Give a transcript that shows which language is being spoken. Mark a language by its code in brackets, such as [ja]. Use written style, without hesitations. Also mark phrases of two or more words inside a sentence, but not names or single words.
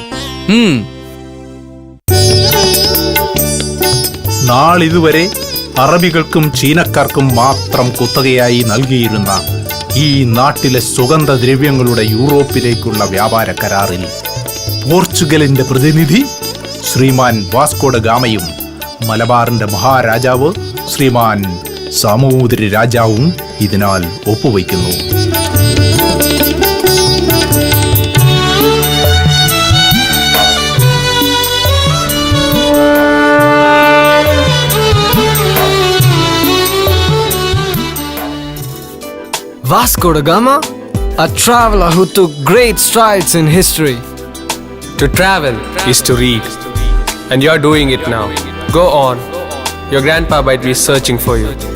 [ml] നാളിതുവരെ അറബികൾക്കും ചീനക്കാർക്കും മാത്രം കുത്തകയായി നൽകിയിരുന്ന ഈ നാട്ടിലെ സുഗന്ധദ്രവ്യങ്ങളുടെ യൂറോപ്പിലേക്കുള്ള വ്യാപാര കരാറിൽ പോർച്ചുഗലിന്റെ പ്രതിനിധി ശ്രീമാൻ വാസ്കോഡ ഗാമയും മലബാറിന്റെ മഹാരാജാവ് ശ്രീമാൻ സാമൂതിരി രാജാവും ഇതിനാൽ ഒപ്പുവയ്ക്കുന്നു. [en] Vasco da Gama, a traveler who took great strides in history. To travel is to read, and you're doing it now. Go on. Your grandpa might be searching for you.